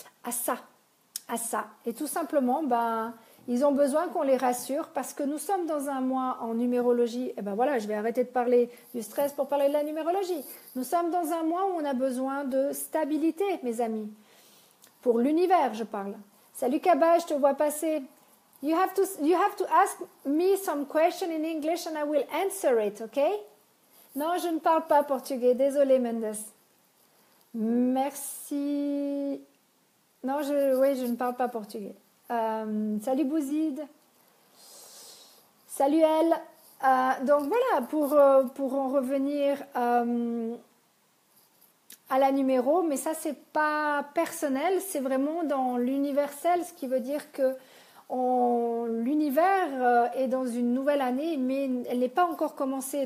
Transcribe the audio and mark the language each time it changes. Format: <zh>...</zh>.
<fr>à ça, à ça. Et tout simplement, ben, ils ont besoin qu'on les rassure parce que nous sommes dans un mois en numérologie. Et ben voilà, je vais arrêter de parler du stress pour parler de la numérologie. Nous sommes dans un mois où on a besoin de stabilité, mes amis. Pour l'univers, je parle. Salut Kaba, je te vois passer.</fr> <en>You have to ask me some question in English and I will answer it, okay?</en> <fr>Non, je ne parle pas portugais. Désolée, Mendes. Merci. Non, oui, je ne parle pas portugais. Salut Bouzid. Salut elle. Donc voilà, pour en revenir à la numéro, mais ça c'est pas personnel, c'est vraiment dans l'universel, ce qui veut dire que l'univers est dans une nouvelle année, mais elle n'est pas encore commencée.</fr>